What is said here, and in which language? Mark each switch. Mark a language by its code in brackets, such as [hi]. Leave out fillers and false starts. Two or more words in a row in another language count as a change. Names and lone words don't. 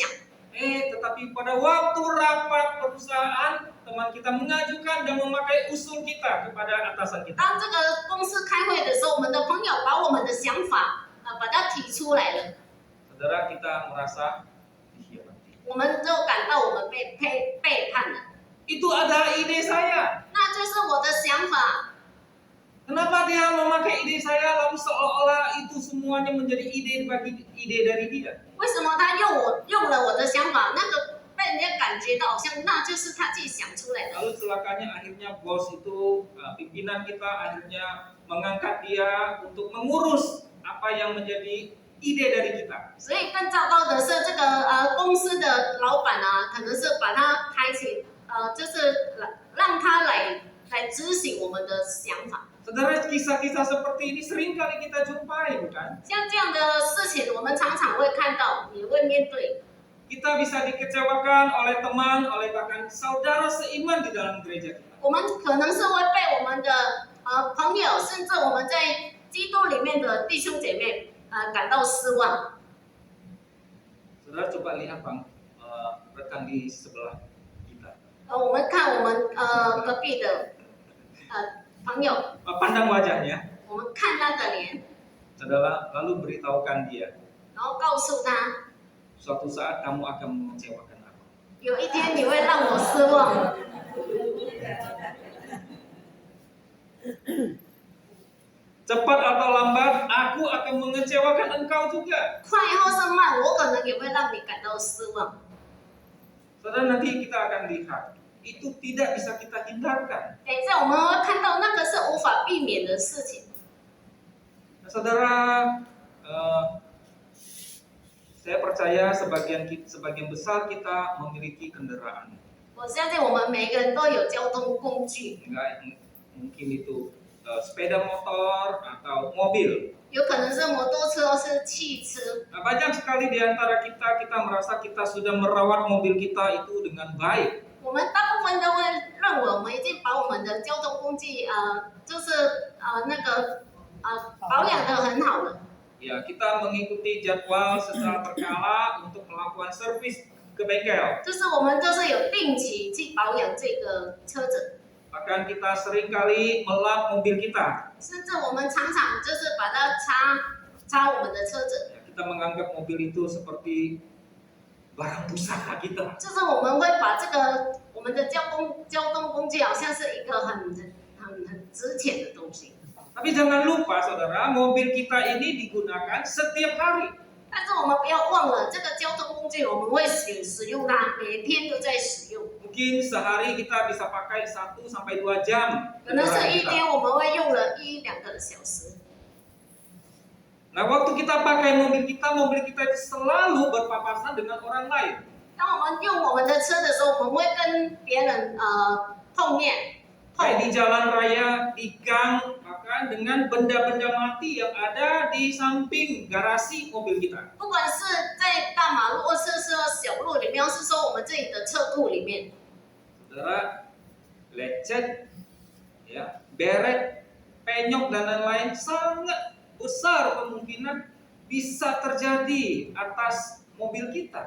[id] Tetapi pada waktu rapat perusahaan, teman kita mengajukan dan memakai usul kita kepada atasan kita. [zh] 当这个公司开会的时候，我们的朋友把我们的想法把它提出来了， [id] Saudara, kita merasa dikhianati. [zh] 我们就感到我们被背叛了。 [id] Itu adalah ide saya. [zh] 那就是我的想法。 [id] Kenapa dia memakai ide saya lalu seolah-olah itu semuanya menjadi ide dari dia? [zh] 为什么他用了我的想法，那个被人家感觉到好像那就是他自己想出来的。 [id] Lalu celakanya akhirnya bos itu, pimpinan kita akhirnya mengangkat dia untuk mengurus apa yang menjadi ide dari kita. [zh] 所以更糟糕的是，这个公司的老板啊，可能是把他抬起，就是让他来执行我们的想法。 [id] Saudara, kisah-kisah seperti ini sering kali kita jumpai, bukan? [zh] 像这样的事情，我们常常会看到，也会面对。 [id] Kita bisa dikecewakan oleh teman, oleh bahkan saudara seiman di dalam gereja kita. [zh] 我们可能是会被我们的朋友，甚至我们在基督里面的弟兄姐妹感到失望。 [id] Saudara coba lihat bang, rekan di sebelah kita. [zh] 我们看我们隔壁的朋友， [id] Pandang wajahnya, [zh] 我们看他的脸， [id] saudara, lalu beritahukan dia, [zh] 然后告诉他， [id] suatu saat kamu akan mengecewakan aku. [zh] 有一天你会让我失望。 [id] Cepat atau lambat, aku akan mengecewakan engkau juga. [zh] 快或是慢，我可能也会让你感到失望。 [id] Saudara, nanti kita akan lihat, itu tidak bisa kita hindarkan. [zh] 等一下我们会看到那个是无法避免的事情。 [id] Nah, saudara, saya percaya sebagian besar kita memiliki kendaraan. [zh] 我相信我们每个人都有交通工具， [id] Enggak, mungkin itu sepeda motor atau mobil. [zh] 有可能是摩托车或是汽车。 [id] Nah, banyak sekali di antara kita merasa kita sudah merawat mobil kita itu dengan baik. [zh] 我们大部分都会认为我们已经把我们的交通工具就是保养得很好了。 [id] Ya, kita mengikuti jadwal secara berkala untuk melakukan servis ke bengkel. [zh] 就是我们就是有定期去保养这个车子， [id] Bahkan kita seringkali melap mobil kita. [zh] 甚至我们常常就是把它擦我们的车子， [id] Ya, kita menganggap mobil itu seperti barang pusaka kita. [zh] 就是我们会把这个我们的交通工具好像是一个很值钱的东西。 [id] Tapi jangan lupa saudara, mobil kita ini digunakan setiap hari. [zh] 但是我们不要忘了，这个交通工具我们会使用它，每天都在使用。 [id] Mungkin sehari kita bisa pakai 1 sampai 2 jam. [zh] 可能是 [id] kendaraan [zh] 一 [id] kita. [zh] 天我们会用了1-2个小时。 [id] Nah, waktu kita pakai mobil kita itu selalu berpapasan dengan orang lain. [zh] 当我们用我们的车的时候，我们会跟别人碰面。 [id] Kayak di jalan raya, di gang, bahkan dengan benda-benda mati yang ada di samping garasi mobil kita. [zh] 不管是在大马路，或是说小路里面，或是说我们自己的车库里面， [id] Saudara, lecet, ya, beret, penyok dan lain-lain sangat besar kemungkinan bisa terjadi atas mobil kita.